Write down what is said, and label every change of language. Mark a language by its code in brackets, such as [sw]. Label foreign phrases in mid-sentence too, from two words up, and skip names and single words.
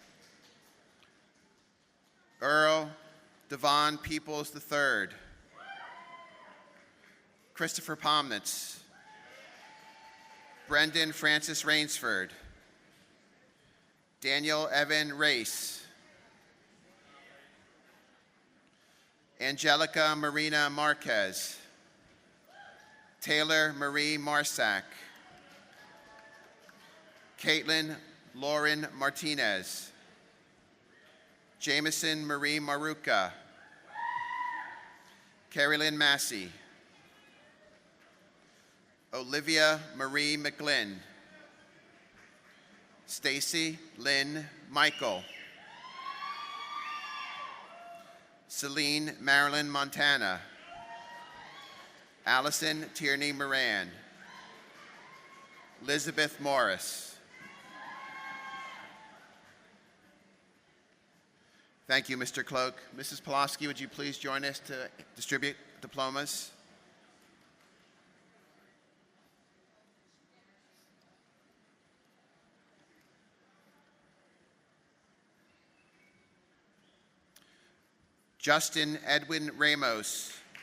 [en] Earl Devon Peoples III. Christopher Pomnitz. Brendan Francis Rainsford. Daniel Evan Race. Angelica Marina Marquez. Taylor Marie Marsack. Caitlin Lauren Martinez. Jameson Marie Maruka. Carrie Lynn Massey. Olivia Marie McGlynn. Stacy Lynn Michael. Celine Marilyn Montana. Allison Tierney Moran. Elizabeth Morris. Thank you, Mr. Cloak. Mrs. Pulaski, would you please join us to distribute diplomas? Justin Edwin Ramos.